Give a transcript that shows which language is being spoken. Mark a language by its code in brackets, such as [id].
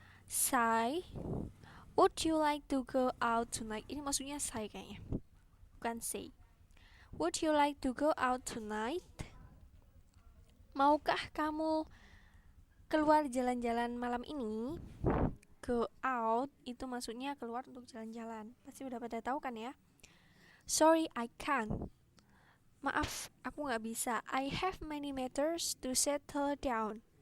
[en] Say, would you like to go out tonight? [id] Ini maksudnya say kayaknya, bukan say. [en] Would you like to go out tonight? [id] Maukah kamu keluar jalan-jalan malam ini? Go out itu maksudnya keluar untuk jalan-jalan. Pasti udah pada tahu kan ya? [en] Sorry, I can't. [id] Maaf, aku nggak bisa. [en] I have many matters to settle down.